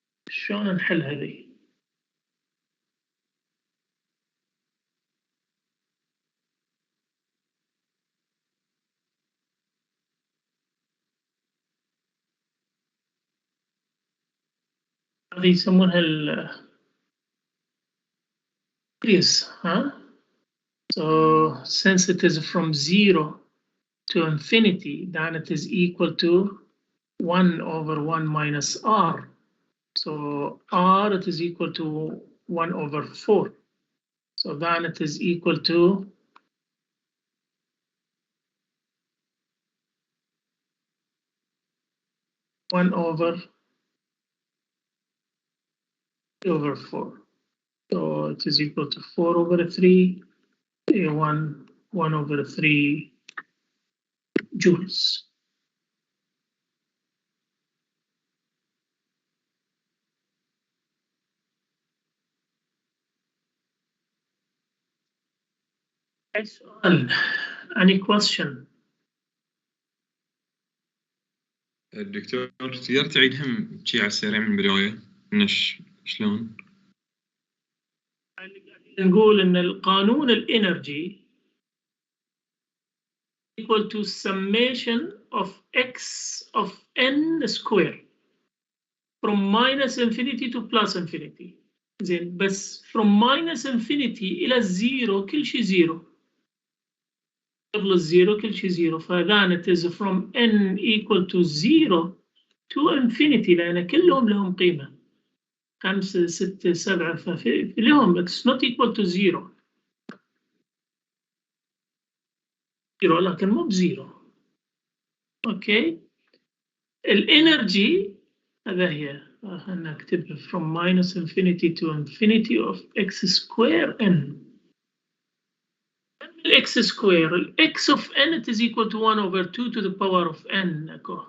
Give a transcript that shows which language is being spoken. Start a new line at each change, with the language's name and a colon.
Arabic: شلون نحل هذه؟ هذه يسمونها
English: series, huh? So since it is from 0 to infinity, then it is equal to 1/1 minus r So R, it is equal to 1/4. So then it is equal to 1/4. So it is equal to 4/3, 1/3 joules. Any question?
Arabic: الدكتور تقدر تعيدهم شي على السريع من البداية؟ شلون؟ نقول ان القانون الانرجي
English: equal to summation of x of n square from minus infinity to plus infinity.
Arabic: زين بس
English: from minus infinity
Arabic: الى الزيرو كل شيء زيرو. قبل الزيرو كل شيء زيرو، فذان
English: it is from n equal to 0 to infinity
Arabic: لان كلهم لهم قيمة 5 6 7 ففي لهم
English: it's not equal to 0
Arabic: لكن مو بزيرو. اوكي الانرجي هذا هي خلينا نكتبها
English: from minus infinity to infinity of x square n. x square x of n it is equal to 1/2 to the power of n.